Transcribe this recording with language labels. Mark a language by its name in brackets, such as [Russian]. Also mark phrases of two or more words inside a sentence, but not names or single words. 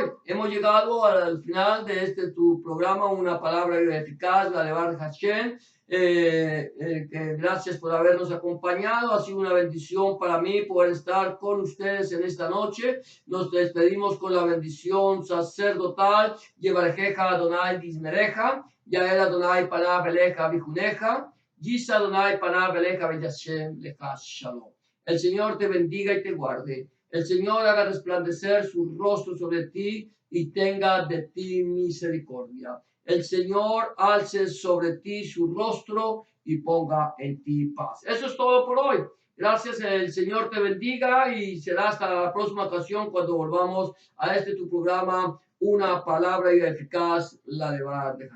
[Spanish] Hemos llegado al final de tu programa, una palabra eficaz, la de Bar Hashem. Gracias por habernos acompañado. Ha sido una bendición para mí poder estar con ustedes en esta noche. Nos despedimos con la bendición sacerdotal. [Hebrew] יברכך אדני וישמרך, יאר אדני פניו אליך ויחנך, ישא אדני פניו אליך וישם לך שלום. [Spanish] El Señor te bendiga y te guarde. El Señor haga resplandecer su rostro sobre ti y tenga de ti misericordia. El Señor alce sobre ti su rostro y ponga en ti paz. Eso es todo por hoy. Gracias, el Señor te bendiga y será hasta la próxima ocasión cuando volvamos a tu programa, una palabra eficaz, la de Hashem.